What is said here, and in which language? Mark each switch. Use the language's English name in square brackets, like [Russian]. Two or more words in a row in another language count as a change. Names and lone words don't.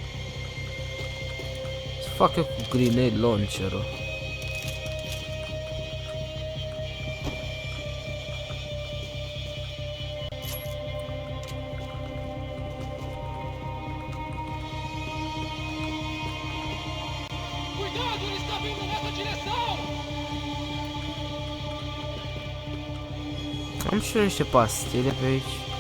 [Romanian] Ce fac eu cu [English] grenade launcher- [Romanian] ul? [Portuguese] Cuidado, ele está vindo nessa direção! [Romanian] Am și eu niște pastile pe aici.